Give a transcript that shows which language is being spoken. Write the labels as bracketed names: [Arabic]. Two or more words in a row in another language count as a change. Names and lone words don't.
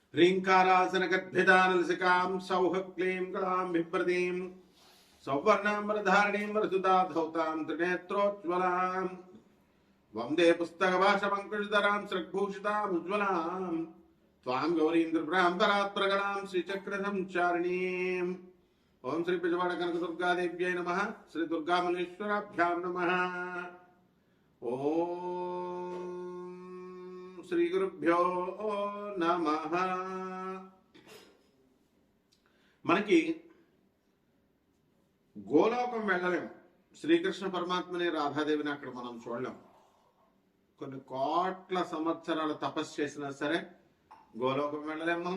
[Sanskrit] ह्रीङ्कारासनगद्भिदानलसिकां सौहक्लीं कलां बिभ्रतीं सौवर्णाम्बरधारिणीं वरसुताधौतां त्रिनेत्रोज्ज्वलां वन्दे पुस्तकभाषमङ्कुशधरां स्रग्भूषितामुज्ज्वलां त्वां गौरीन्द्रभ्रां परात्प्रगणां श्रीचक्रसञ्चारिणीम् ओं श्री पिजवाड़ कनकदुर्गादेव्यै नमः। श्री दुर्गामल्लेश्वराभ्यां नमः। ओं श्री गुरुभ्यो नमः। [Telugu] మనకి గోలోకం వెళ్ళలేం. శ్రీకృష్ణ పరమాత్మని రాధాదేవిని అక్కడ మనం చూడలేం. కొన్ని కోట్ల సంవత్సరాలు తపస్సు చేసినా సరే గోలోకం వెళ్ళలేం మనం.